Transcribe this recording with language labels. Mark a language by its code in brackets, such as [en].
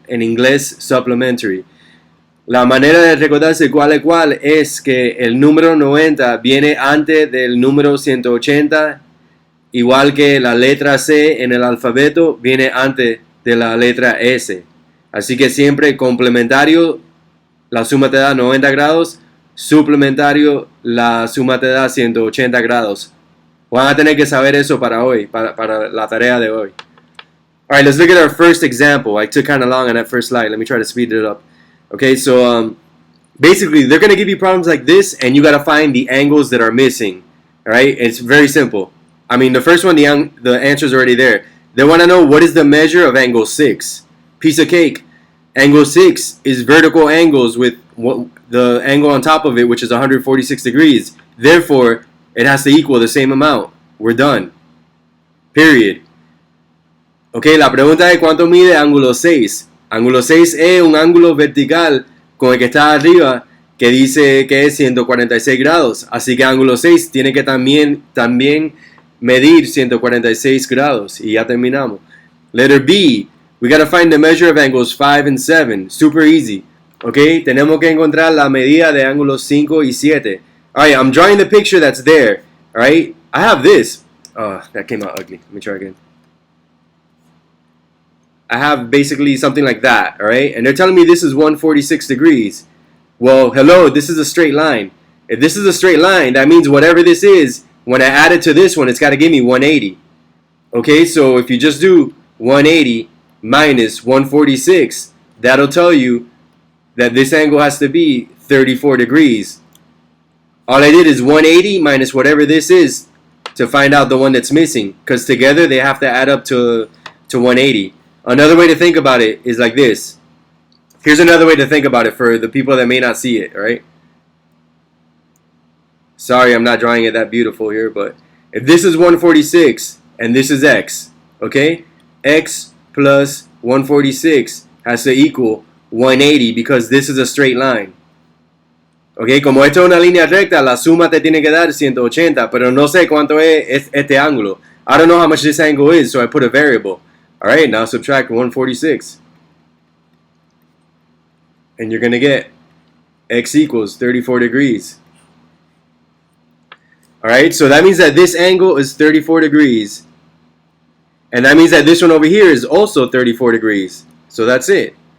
[es] En inglés, supplementary. La manera de recordarse cuál es cuál es que el número 90 viene antes del número 180, igual que la letra C en el alfabeto viene antes de la letra S. Así que siempre complementario, la suma te da 90 grados, suplementario, la suma te da 180 grados. Van a tener que saber eso para hoy, para la tarea de hoy. [en] Alright, let's look at our first example. I took kind of long on that first slide. Let me try to speed it up. Okay, so basically, they're going to give you problems like this, and you got to find the angles that are missing. Alright, it's very simple. I mean, the first one, the answer is already there. They want to know what is the measure of angle 6. Piece of cake. Angle 6 is vertical angles with the angle on top of it, which is 146 degrees. Therefore, it has to equal the same amount. We're done. Period. [es] Ok, la pregunta es ¿cuánto mide ángulo 6? Ángulo 6 es un ángulo vertical con el que está arriba que dice que es 146 grados. Así que ángulo 6 tiene que también medir 146 grados. Y ya terminamos. [en] Letter B. We got to find the measure of angles 5 and 7. Super easy. [es] Ok, tenemos que encontrar la medida de ángulos 5 y 7. [en] Alright, I'm drawing the picture that's there. Alright, I have this. Oh, that came out ugly. Let me try again. I have basically something like that, alright? And they're telling me this is 146 degrees. Well, hello, this is a straight line. If this is a straight line, that means whatever this is, when I add it to this one, it's got to give me 180. Okay, so if you just do 180 minus 146, that'll tell you that this angle has to be 34 degrees. All I did is 180 minus whatever this is to find out the one that's missing, because together they have to add up to 180. Another way to think about it is like this. Here's another way to think about it for the people that may not see it, right? Sorry, I'm not drawing it that beautiful here, but if this is 146 and this is x, okay? X plus 146 has to equal 180 because this is a straight line. [es] Ok, como esto es una línea recta, la suma te tiene que dar 180, pero no sé cuánto es este ángulo. [en] I don't know how much this angle is, so I put a variable. Alright, now subtract 146. And you're going to get x equals 34 degrees. Alright, so that means that this angle is 34 degrees. And that means that this one over here is also 34 degrees. So that's it.